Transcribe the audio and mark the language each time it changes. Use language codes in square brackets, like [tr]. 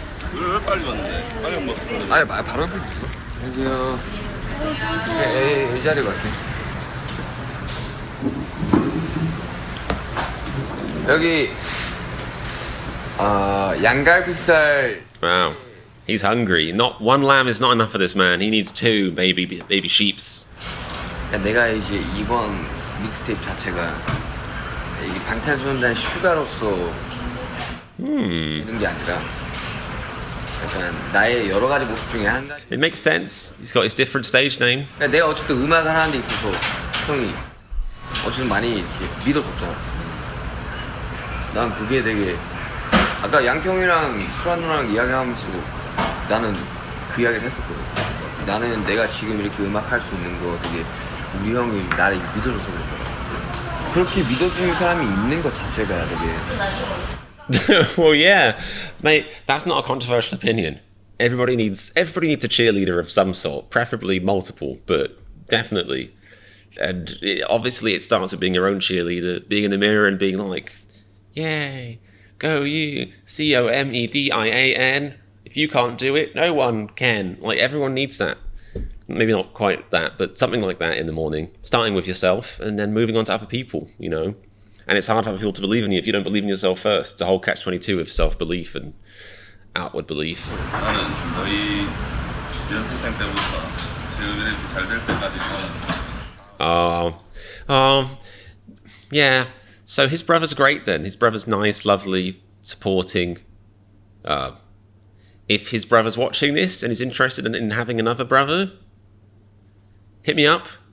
[ko] 왜 빨리 왔는데? 빨리 먹고. 아니, 바로 옆에 있었어. 안녕하세요. 이 자리 갈게. 여기 양갈비살. [en] Wow, he's hungry. Not one lamb is not enough for this man. He needs 2 baby sheeps. [ko] 내가 이제 이번 믹스테이프 자체가 이 방탄소년단 슈가로서 있는 게 아니라 약간 나의 여러 가지 모습 중에 한 가지. [en] It makes sense. He's got his different stage name. [ko] 그러니까 내가 어쨌든 음악을 하는 데 있어서 형이 어쨌든 많이 이렇게 믿어줬잖아. 난 그게 되게 아까 양평이랑 수란 누나랑 이야기하면서 나는 그 이야기를 했었거든. 나는 내가 지금 이렇게 음악 할 수 있는 거 되게 우리 형이 나를 믿어줘서 그래. 그렇게 믿어주는 사람이 있는 것 자체가 되게. [en] Well, yeah, mate. That's not a controversial opinion. Everybody needs a cheerleader of some sort, preferably multiple, but definitely. And obviously, it starts with being your own cheerleader, being in the mirror and being like, "Yay, go you, COMEDIAN." If you can't do it, no one can. Like, everyone needs that. Maybe not quite that, but something like that in the morning. Starting with yourself and then moving on to other people, you know? And it's hard for other people to believe in you if you don't believe in yourself first. It's a whole catch-22 of self-belief and outward belief. [ko] 나는 저희 연습생 때부터 지금이 잘될 때까지 [en] yeah. So his brother's great then. His brother's nice, lovely, supporting. If his brother's watching this and is interested in having another brother, hit me up.